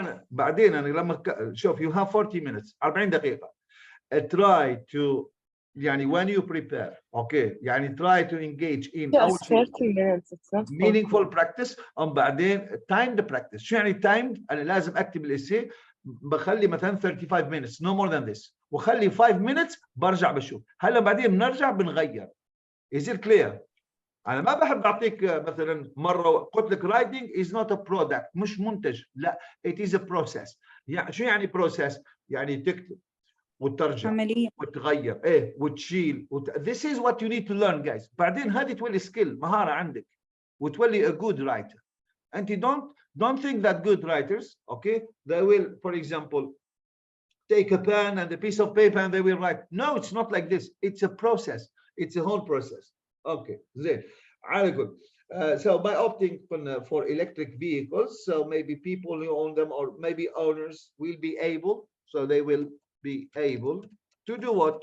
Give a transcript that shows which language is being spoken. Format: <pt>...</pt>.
<ar>بعدين أنا لما شوف</ar> <en>you have 40 minutes</en> <ar>40 دقيقة.</ar> <en>Try to</en> <ar>يعني</ar> <en>when you prepare, okay, يعني try to engage in Just 30 minutes. It's not meaningful practice.</en> <ar>بعدين</ar> <en>timed practice.</en> <ar>شو يعني timed؟ أنا لازم أكتب الإسي بخلي مثلا 35 minutes,</ar> <en>no more than this.</en> <ar>وخلي</ar> <en>5 minutes</en> <ar>برجع بشوف. هلا بعدين بنرجع بنغير.</ar> <en>Is it clear؟</en> <ar>أنا ما بحب أعطيك مثلا مرة قلت لك</ar> <en>writing is not a product,</en> <ar>مش منتج. لا,</ar> <en>it is a process.</en> <ar>يعني شو يعني process؟ يعني تكتب وترجع عملية. وتغير وتشيل</ar> <en>this is what you need to learn, guys.</en> <ar>بعدين هذه تولي skill, مهارة عندك وتولي</ar> <en>a good writer. And you don't think that good writers, okay, they will, for example, take a pen and a piece of paper and they will write. No, it's not like this. It's a process. It's a whole process. Okay,</en> <ar>زين.</ar> <en>Very good. So by opting for electric vehicles, so maybe people who own them or maybe owners will be able, so they will be able to do what?</en>